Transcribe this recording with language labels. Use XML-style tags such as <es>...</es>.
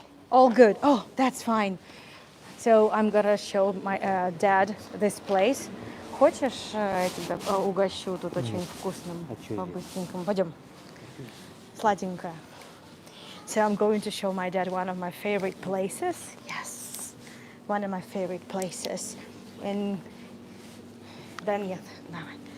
<en>All good. Oh, that's fine. So I'm gonna show my dad this place.</en> <ru>Хочешь, я тебя угощу тут очень вкусным, А чё по-быстренькому? Пойдем. Сладенькое.</ru> <en>So I'm going to show my dad one of my favorite places. Yes, one of my favorite places.</en> <ru>And да нет, давай.</ru>